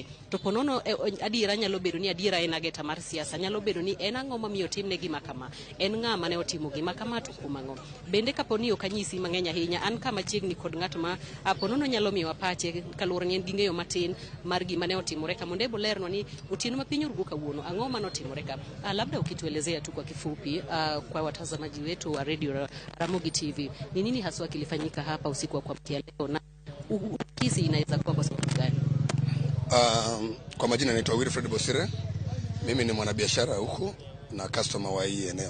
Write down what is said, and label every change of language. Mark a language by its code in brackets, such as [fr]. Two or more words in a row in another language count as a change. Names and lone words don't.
[luo] To ponono adiera nyalo bedo ni adiera en ageta mar siasa, nyalo bedo ni en ang'o mamiyo timne gima kama, en ng'a mane otimo gima kama to kuom ang'o. Bende kaponi ok anyisi mang'eny ahinya, an kama chiegni kod ng'at ma ponono nyalo miyo pache kaluwore ni en gi ng'eyo matin mar gima ne otimore ka mondo ebo lerno ni otieno ma piny rugo kawuono ang'o mane otimore ka. [sw] Labda ukituelezea tu kwa kifupi kwa watazamaji wetu wa Radio Ramogi TV, ni nini haswa kilifanyika hapa usiku wa kuamkia leo na kisi inaweza kuwa kwa sababu gani? Kwa majina naitwa Wilfred Bosire. Mimi ni mwanabiashara huku na customer wa hii eneo.